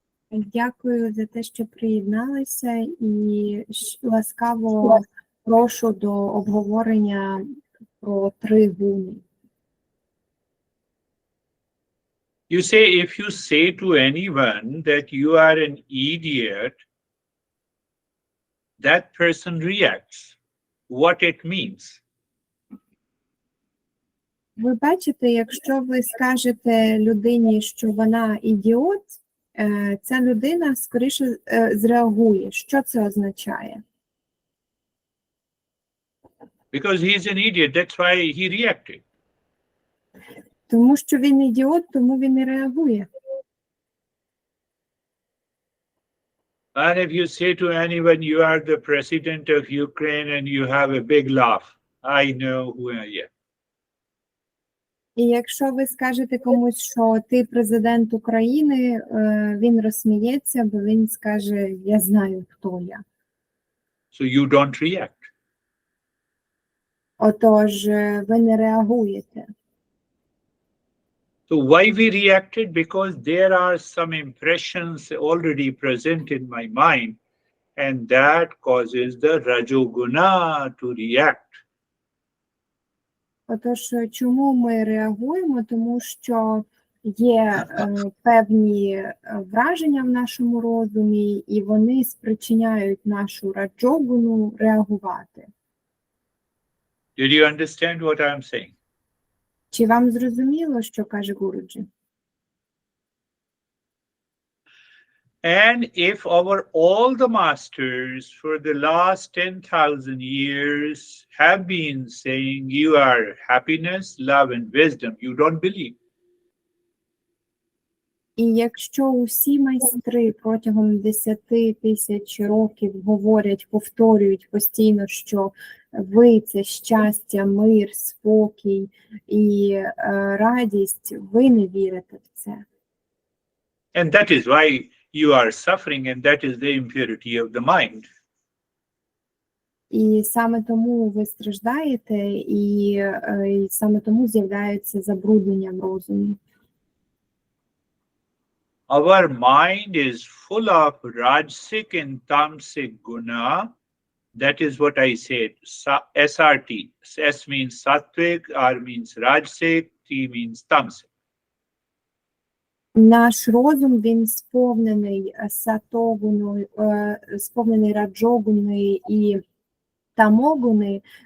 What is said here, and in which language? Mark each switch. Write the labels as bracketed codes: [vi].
[uk] Дякую за те, що приєдналися, і ласкаво прошу до обговорення про три гуни. [en] You say, if you say to anyone that you are an idiot, that person reacts. What it means? [uk] Ви бачите, якщо ви скажете людині, що вона ідіот, ця людина скоріше зреагує. Що це означає? [en] Because he's an idiot, that's why he reacted. [uk] Тому що він ідіот, тому він і реагує. [en] And if you say to anyone, you are the president of Ukraine and you have a big laugh, I know who I am. [uk] І якщо ви скажете комусь, що ти президент України, він розсміється, бо він скаже, я знаю, хто я. [en] So you don't react. [uk] Отож, ви не реагуєте. [en] So why we reacted? Because there are some impressions already present in my mind, and that causes the Rajoguna to react. [uk] Отож, чому ми реагуємо? Тому що є певні враження в нашому розумі, і вони спричиняють нашу раджогуну реагувати. [en] Did you understand what I'm saying? [uk] Чи вам зрозуміло, що каже Гуруджі? [en] And if all the masters for the last 10,000 years have been saying you are happiness, love and wisdom, you don't believe. [uk] І якщо усі майстри протягом 10 тисяч років говорять, повторюють постійно, що ви – це щастя, мир, спокій і радість, ви не вірите в це. [en] And that is why you are suffering, and that is the impurity of the mind. [uk] І саме тому ви страждаєте, і саме тому з'являється забруднення в розумі. [en] Our mind is full of rajasic and tamasic guna. That is what I said, SRT. S means sattvic, R means rajasic, T means tamasic. [uk] Наш розум, він сповнений сатогуною, сповнений раджогуною і тамогуни.